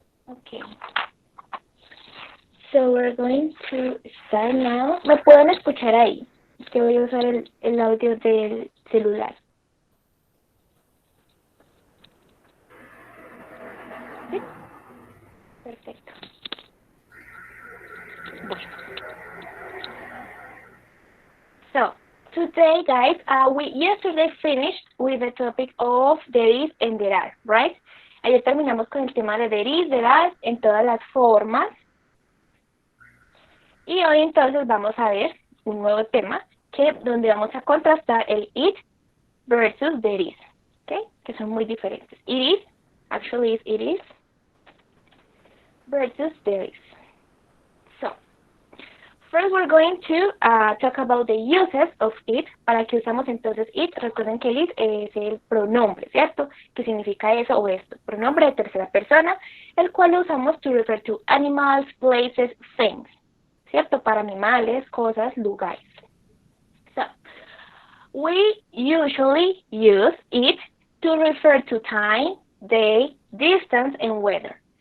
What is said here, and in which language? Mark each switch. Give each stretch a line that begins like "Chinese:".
English: Okay, so we're going to start now.
Spanish: ¿Me pueden escuchar ahí? Es que voy a usar el audio del celular. ¿Sí? Perfecto. Bueno.
English: So, today, guys, we yesterday finished with the topic of there is and there are, right?
Spanish: Ayer terminamos con el tema de
English: there is, there are,
Spanish: en todas las formas. Y hoy entonces vamos a ver un nuevo tema donde vamos a contrastar el it versus there is, ¿okay? Que son muy diferentes.
English: It is, actually it is, versus there is. So, first we're going to talk about the uses of it.
Spanish: ¿Para qué usamos entonces it? Recuerden que it es el pronombre, ¿cierto? Que significa eso o esto. Pronombre de tercera persona, el cual lo usamos
English: to refer to animals, places, things,
Spanish: ¿cierto? Para animales, cosas, lugares.
English: So, we usually use it to refer to time, day, distance, and weather.